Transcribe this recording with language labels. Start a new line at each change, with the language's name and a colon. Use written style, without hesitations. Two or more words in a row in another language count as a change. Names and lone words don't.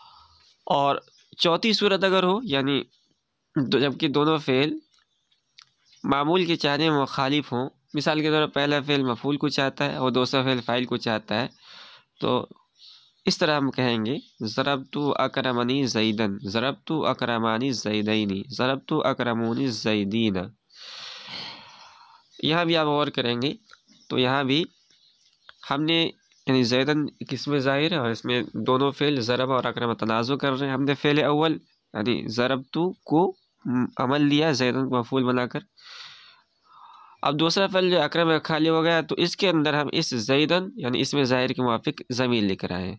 Urdu: اور چوتھی صورت اگر ہو، یعنی جبکہ دونوں فعل معمول کے چاہنے میں مخالف ہوں، مثال کے طور پر پہلا فعل مفعول کو چاہتا ہے اور دوسرا فعل فاعل کو چاہتا ہے، تو اس طرح ہم کہیں گے
Arabic: ضربت اکرمنی زیدن، ضربت اکرمانی زیدینی، ضربت اکرمونی زیدین۔
Urdu: یہاں بھی آپ غور کریں گے تو یہاں بھی ہم نے یعنی زیدن کس میں ظاہر ہے اور اس میں دونوں فعل ضرب اور اکرم تنازع کر رہے ہیں۔ ہم نے فعل اول یعنی ضربت کو عمل لیا زیدن کو مفعول بنا کر، اب دوسرا فعل جو اکرم خالی ہو گیا تو اس کے اندر ہم اس زیدن یعنی اس میں ظاہر کے موافق ضمیر لے کر آئے ہیں۔